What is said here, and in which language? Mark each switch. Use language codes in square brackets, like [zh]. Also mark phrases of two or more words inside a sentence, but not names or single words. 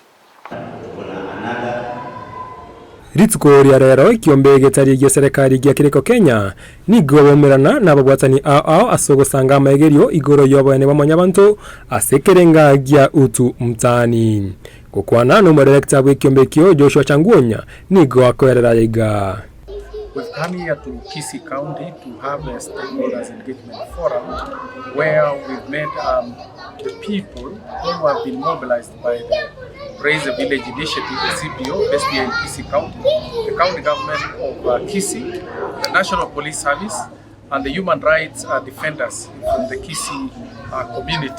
[guz] Ritsuko ria rero kiombe getari gya serikali gya Cre-Co Kenya nigo bomerana nabagwatani asogosanga maegerio igoro yobane bamonyabantu asekerenga gya utu mtani kokwana no director bwe kiombe kyo Joshua Changuonya nigo akorera yiga. [en] We've come here to Kisii County to have a stakeholders engagement forum where we've met the people who have been mobilized by the Raise the Village Initiative, the CPO, based here in Kisii County, the county government of Kisii, the National Police Service, and the human rights defenders from the Kisii community.